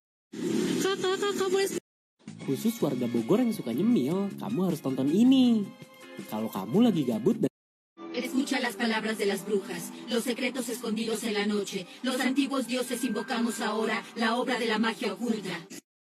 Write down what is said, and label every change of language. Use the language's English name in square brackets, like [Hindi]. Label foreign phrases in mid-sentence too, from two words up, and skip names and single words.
[Indonesian] Kakak boleh khusus warga Bogor yang suka nyemil. Kamu harus tonton ini. Kalau kamu lagi gabut dan [Spanish] Escucha las palabras de las brujas, los secretos escondidos en la noche. Los antiguos dioses invocamos ahora la obra de la magia oculta.